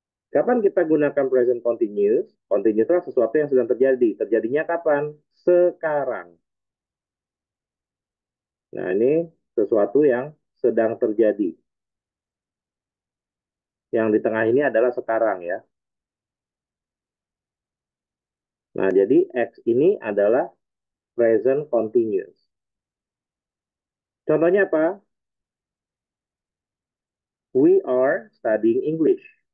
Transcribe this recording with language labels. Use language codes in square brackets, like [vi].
[id] Kapan kita gunakan present continuous? Continuous adalah sesuatu yang sedang terjadi. Terjadinya kapan? Sekarang. Nah, ini sesuatu yang sedang terjadi. Yang di tengah ini adalah sekarang ya. Nah, jadi X ini adalah present continuous. Contohnya apa? [en] We are studying English.